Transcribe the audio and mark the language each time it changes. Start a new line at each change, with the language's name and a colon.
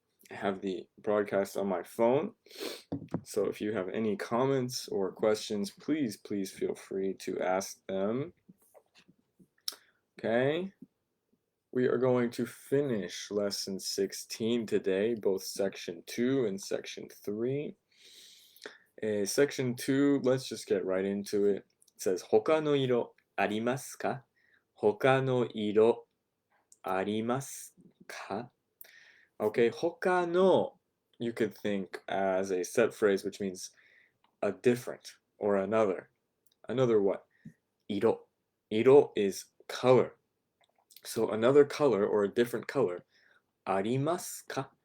English: I have the broadcast on my phone. So if you have any comments or questions, please feel free to ask them. Okay. We are going to finish lesson 16 today, both section 2 and section 3. Section 2, let's just get right into it.
Japanese: It says, 他の色ありますか? 他の色ありますか?
English: Okay, 他の you could think as a set phrase, which means a different or another. Another what? 色.色 is color. So another color or a different color.
Japanese: ありますか?